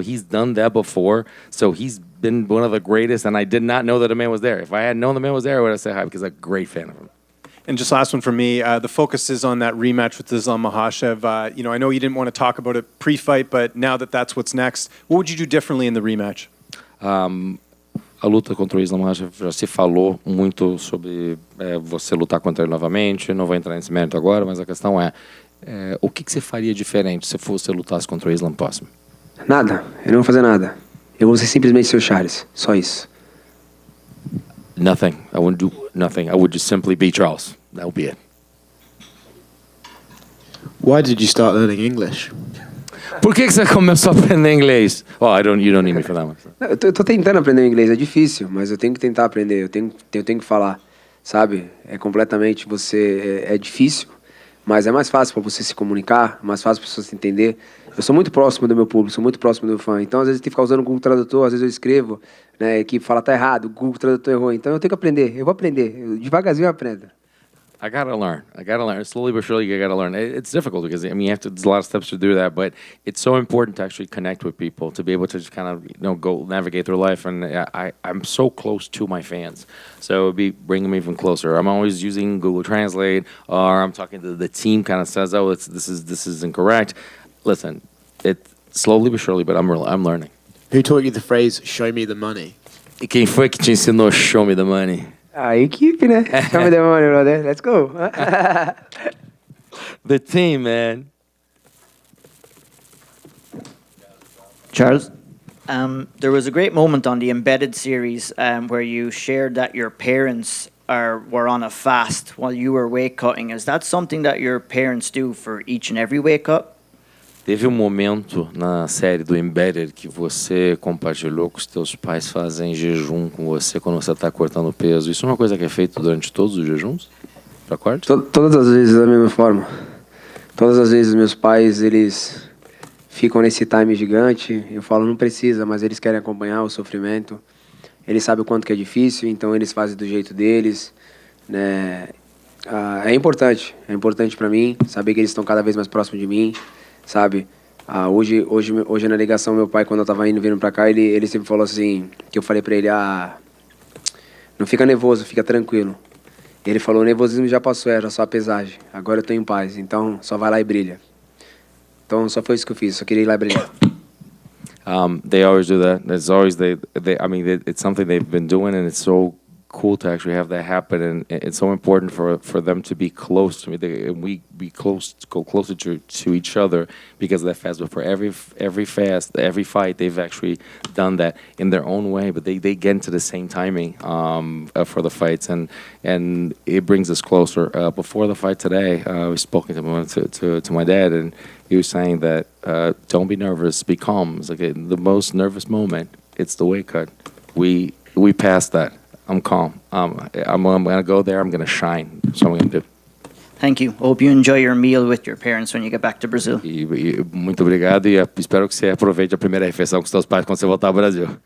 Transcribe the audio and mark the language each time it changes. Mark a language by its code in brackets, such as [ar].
[en] He's done that before, so he's been one of the greatest. And I did not know that the man was there. If I had known the man was there, I would have said hi because I'm a great fan of him. And just last one for me, the focus is on that rematch with Islam Makhachev. I know you didn't want to talk about it pre-fight, but now that that's what's next, what would you do differently in the rematch? [pt] A luta contra o Islam Makhachev já se falou muito sobre você lutar contra ele novamente. Não vou entrar nesse mérito agora, mas a questão é o que você faria diferente se você lutasse contra o Islam próximo? Nada, eu não vou fazer nada. Eu vou ser simplesmente seu Charles, só isso. [en] Nothing. I wouldn't do nothing. I would just simply be Charles. That would be it. Why did you start learning English? [pt] Por que você começou a aprender inglês? [en] Oh, you don't need me for that one. [pt] Eu tô tentando aprender inglês, é difícil, mas eu tenho que tentar aprender, eu tenho que falar, sabe? É completamente é difícil, mas é mais fácil para você se comunicar, mais fácil para você se entender. Eu sou muito próximo do meu público, sou muito próximo do meu fã, então às vezes eu tenho que ficar usando o Google Tradutor, às vezes eu escrevo, né, a equipe fala tá errado, o Google Tradutor errou, então eu tenho que aprender, eu vou aprender, devagarzinho eu aprendo. [en] I gotta learn. Slowly but surely, you gotta learn. It's difficult because I mean, there's a lot of steps to do that, but it's so important to actually connect with people, to be able to just kind of go navigate through life. And I'm so close to my fans, so it'd be bringing them even closer. I'm always using Google Translate, or I'm talking to the team. Kind of says, "Oh, this is incorrect." Listen, it slowly but surely, but I'm learning. Who taught you the phrase "show me the money"? [pt] E quem foi que te ensinou [en] "show me the money"? [pt] A equipe, né? [en] Show me the money, brother. Let's go. The team, man. Charles? There was a great moment on the Embedded series where you shared that your parents were on a fast while you were weight cutting. Is that something that your parents do for each and every weight cut? [pt] Teve momento na série do Embedded que você compartilhou que os teus pais fazem jejum com você quando você está cortando peso. Isso é uma coisa que é feita durante todos os jejuns? Para corte? Todas as vezes da mesma forma. Todas as vezes meus pais, eles ficam nesse time gigante. Eu falo, não precisa, mas eles querem acompanhar o sofrimento. Eles sabem o quanto que é difícil, então eles fazem do jeito deles, né? É importante para mim saber que eles estão cada vez mais próximos de mim, sabe? Hoje na ligação, meu pai, quando eu tava vindo pra cá, ele sempre falou assim, que eu falei pra ele, não fica nervoso, fica tranquilo. Ele falou, o nervosismo já passou, era só a pesagem, agora eu tô em paz, então só vai lá e brilha. Então só foi isso que eu fiz, só queria ir lá e brilhar. [en] They always do that. It's always it's something they've been doing, and it's so cool to actually have that happen. And it's so important for them to be close to me. We go closer to each other because of that fast. But for every fast, every fight, they've actually done that in their own way. But they get into the same timing for the fights, and it brings us closer. Before the fight today, we spoke to my dad, and he was saying that don't be nervous, be calm. It's like the most nervous moment. It's the weight cut. We passed that. I'm calm. I'm going to go there. I'm going to shine. That's what I'm going to do. Thank you. Hope you enjoy your meal with your parents when you get back to Brazil. [pt] Muito obrigado e espero que você aproveite a primeira refeição com seus pais quando você voltar ao Brasil.